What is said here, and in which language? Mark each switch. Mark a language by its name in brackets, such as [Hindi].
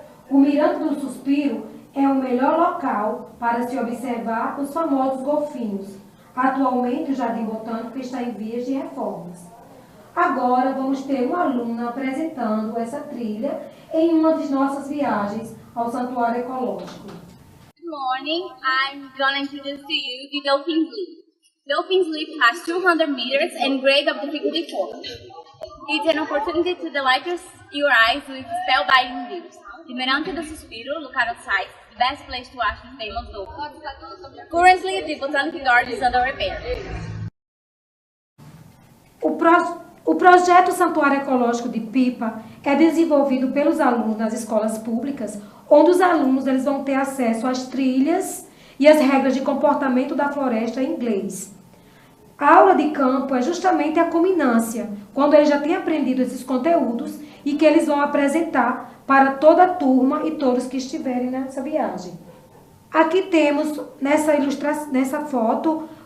[Portuguese] O Mirante do Suspiro é o melhor local para se observar os famosos golfinhos. Atualmente, o Jardim Botânico está em vias de reformas. Agora, vamos ter uma aluna apresentando essa trilha em uma de nossas viagens ao Santuário Ecológico. [English] Good morning, I'm gonna introduce to you the Dolphin's Leap. Dolphin's Leap has 200 meters and grade of difficulty 4. It's an opportunity to delight your eyes with spellbinding views. The Mirante do Suspiro, look outside, the best place to watch the famous dolphins. Currently, the Botanic Garden is under repair. [Portuguese] O projeto Santuário Ecológico de Pipa é desenvolvido pelos alunos nas escolas públicas, onde os alunos eles vão ter acesso às trilhas e às regras de comportamento da floresta em inglês. A aula de campo é justamente a culminância, quando eles já têm aprendido esses conteúdos e que eles vão apresentar para toda a turma e todos que estiverem nessa viagem. Aqui temos, nessa foto,